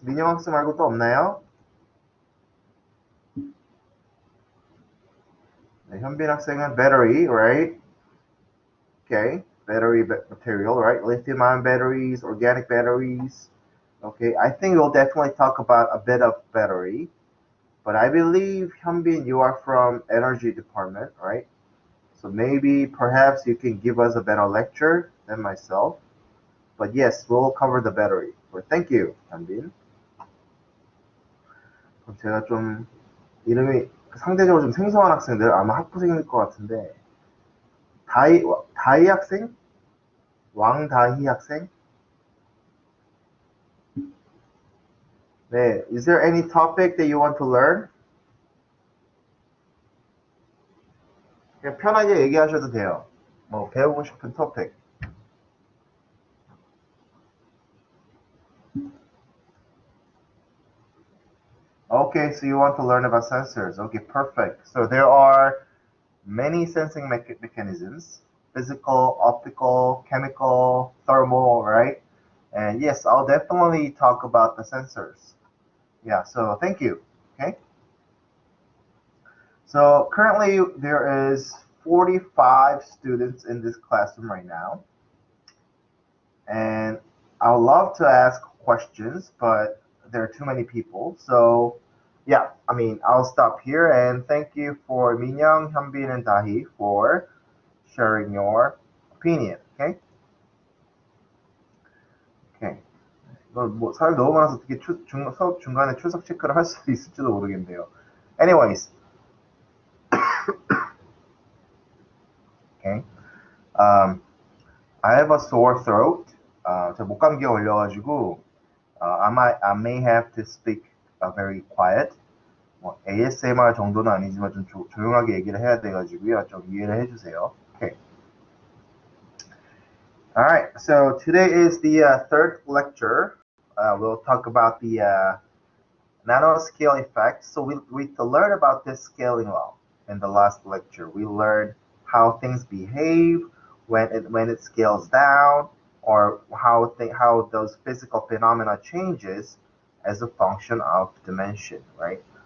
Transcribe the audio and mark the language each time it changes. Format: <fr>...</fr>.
<ko>민영 학생 말고 또 없나요? 네, 현빈 학생은</ko> <en>battery, right? Okay, battery material, right? Lithium-ion batteries, organic batteries. Okay, I think we'll definitely talk about a bit of battery. But I believe, Hyunbin, you are from energy department, right? So maybe, perhaps you can give us a better lecture than myself. But yes, we'll cover the battery. But thank you, Hyunbin.</en> <ko>그럼 제가 좀 이름이 상대적으로 좀 생소한 학생들, 아마 학부생일 것 같은데, 다희 학생? 왕다희 학생? 네,</ko> <en>is there any topic that you want to learn?</en> <ko>그냥 편하게 얘기하셔도 돼요. 뭐 배우고 싶은 topic.</ko> <en>Okay, so you want to learn about sensors. Okay, perfect. So there are many sensing mechanisms: physical, optical, chemical, thermal, right? And yes, I'll definitely talk about the sensors. Yeah, so thank you. Okay. So currently there is 45 students in this classroom right now. And I would love to ask questions, but there are too many people. So yeah, I mean, I'll stop here and thank you for Minyoung, Hyunbin, and Dahi for sharing your opinion. Okay? Okay.</en> <ko>뭐 사람이 너무 많아서 어떻게 수업 중간에 출석 체크를 할 수 있을지도 모르겠네요.</ko> <en>Anyways, okay. I have a sore throat.</en> <ko>제가 목감기가 걸려가지고</ko> <en>I may have to speak very quiet.</en> <ko>뭐 ASMR 정도는 아니지만 좀 조용하게 얘기를 해야 돼가지고요. 좀 이해를 해주세요.</ko> <en>Okay. All right. So today is the third lecture. We'll talk about the nanoscale effect. So we learned about this scaling law in the last lecture. We learned how things behave when it scales down, or how those physical phenomena changes as a function of dimension, right?</en>